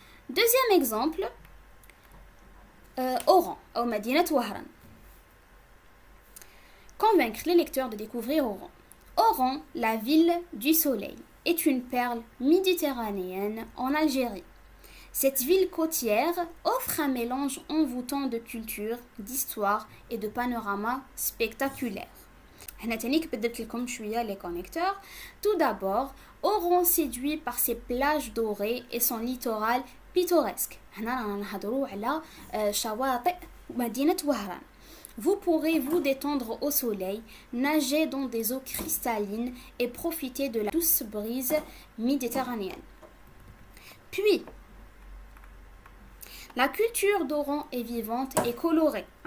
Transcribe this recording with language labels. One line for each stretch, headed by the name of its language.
French: Deuxième exemple, Oran
Arabic: أو مدينة وهران.
French: Convaincre les lecteurs de découvrir Oran. Oran, la ville du soleil, est une perle méditerranéenne en Algérie. Cette ville côtière offre un mélange envoûtant de culture, d'histoire et de panoramas spectaculaires.
Arabic: هنا تانيك بدلت لكم شوية les connecteurs.
French: Tout d'abord, Oran séduit par ses plages dorées et son littoral pittoresque.
Arabic: هنا رانا نهضروا على شواطئ مدينة وهران.
French: Vous pourrez vous détendre au soleil, nager dans des eaux cristallines et profiter de la douce brise méditerranéenne. Puis, la culture d'Oran est vivante et colorée.